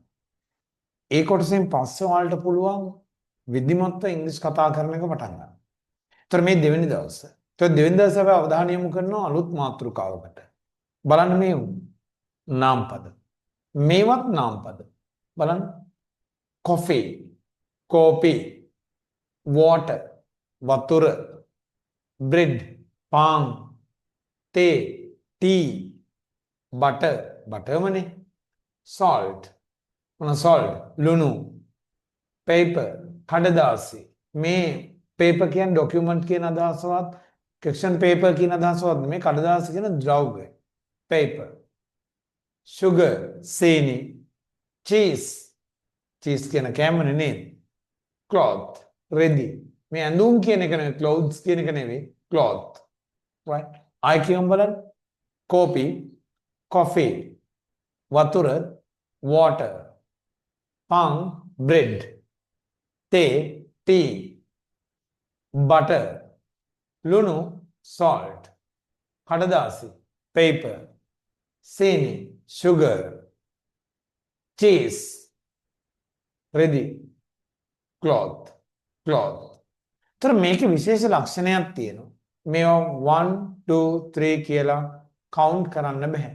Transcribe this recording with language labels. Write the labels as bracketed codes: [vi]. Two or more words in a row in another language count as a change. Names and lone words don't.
[si] ඒ කොටසෙන් පස්සේ ඔයාලට පුළුවන් විධිමත්ව ඉංග්‍රීසි කතා කරන එක පටන් ගන්න. ඒතර මේ දෙවෙනි දවස. ඒතර දෙවෙනි දවසේ අපි අවධානය යොමු කරනවා අලුත් මාතෘකාවකට. බලන්න මේ නාමපද. මේවත් නාමපද. [en] බලන්න coffee, coffee, water, වතුර, bread, palm, tea, tea, butter, butter මනේ, salt, මොන salt, ලුණු, paper, කඩදාසි. [si] මේ paper කියන්නේ document කියන අදහසවත්, [en] question paper [si] කියන අදහසවත් නෙමෙයි, කඩදාසි කියන ද්‍රව්‍ය. [en] paper, sugar, [si] සීනි, [en] cheese, cheese [si] කියන කෑමනේ නේද? cloth, රෙදි. මේ ඇඳුම් කියන එක නෙවෙයි, clothes කියන එක නෙවෙයි, [en] cloth. right? I [si] කියමු බලන්න. [en] coffee, coffee, වතුර, water, pan, bread, tea, tea, butter, ලුණු, salt, කඩදාසි, paper, සීනි, sugar, cheese, රෙදි, cloth, cloth. [si] තර මේකේ විශේෂ ලක්ෂණයක් තියෙනවා. මේවා 1 2 3 කියලා කවුන්ට් කරන්න බෑ.